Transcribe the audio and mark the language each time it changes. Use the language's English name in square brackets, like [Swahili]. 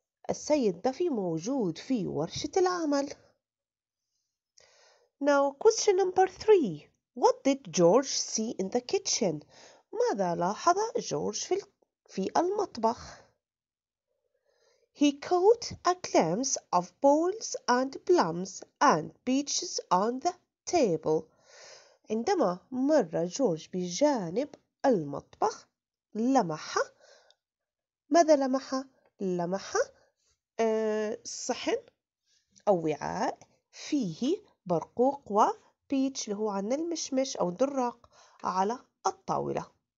[Arabic] السيد دافي موجود في ورشة العمل. [English] Now question number 3. What did George see in the kitchen? [Arabic] ماذا لاحظ جورج في المطبخ؟ [English] He caught a glimpse of bowls and plums and peaches on the table. [Arabic] عندما مر جورج بجانب المطبخ لمح ماذا لمح؟ لمح صحن أو وعاء فيه برقوق وبيتش اللي هو عنا المشمش أو الدراق على الطاولة.